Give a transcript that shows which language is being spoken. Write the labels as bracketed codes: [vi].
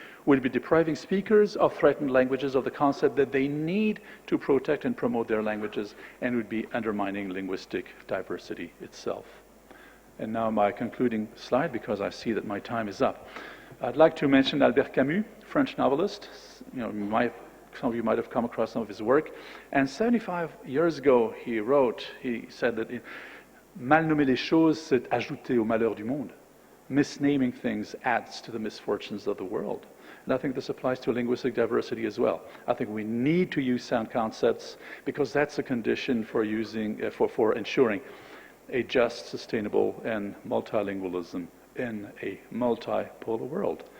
[en] We'd be depriving speakers of threatened languages of the concept that they need to protect and promote their languages, and would be undermining linguistic diversity itself. And now my concluding slide, because I see that my time is up. I'd like to mention Albert Camus, French novelist. Some of you might have come across some of his work. And 75 years ago, he said that [fr] mal nommer les choses, c'est ajouter au malheur du monde. [en] Misnaming things adds to the misfortunes of the world. And I think this applies to linguistic diversity as well. I think we need to use sound concepts because that's a condition for ensuring a just, sustainable, and multilingualism in a multipolar world.